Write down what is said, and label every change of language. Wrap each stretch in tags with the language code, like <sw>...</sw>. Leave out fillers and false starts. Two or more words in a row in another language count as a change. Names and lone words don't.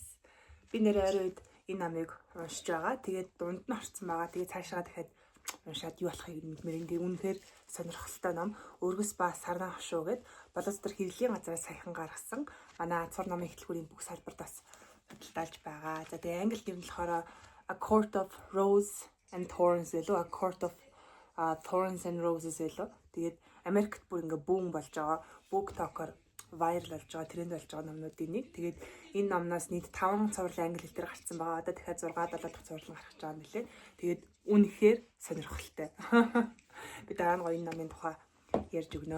<mn>Би нэр оройд энэ намыг уншиж байгаа. Тэгээд дунд нь орсон байгаа. Тэгээд цаашаа дахиад уншаад юу болохыг мэдмээр. Тэгээд үнэхээр сонирхолтой ном. Өргөс ба сарнаа хошуу гэд Боловсрол хэвлэлийн газраас саяхан гаргасан манай Азар намын эхлэлгүүрийн бүх салбарт бас хөдөлталж байгаа. За тэгээд англи нэр нь болохоор A Court of Rose and Thorns илүү A Court of Thorns and Roses илүү. Тэгээд Америкт бүр ингээ бүүн болж байгаа. BookTok-оор viral болж байгаа, тренд болж байгаа номнуудын нэг. Тэгээд энэ номноос нийт 5 цуврал англи хэл дээр гарсан байгаа. Одоо дахиад 6-7 дахь цуврал гарч байгаа юм билээ. Тэгээд үнэхээр сонирхолтой. Би дараа нь гоё номын тухай ярьж өгнө.</mn>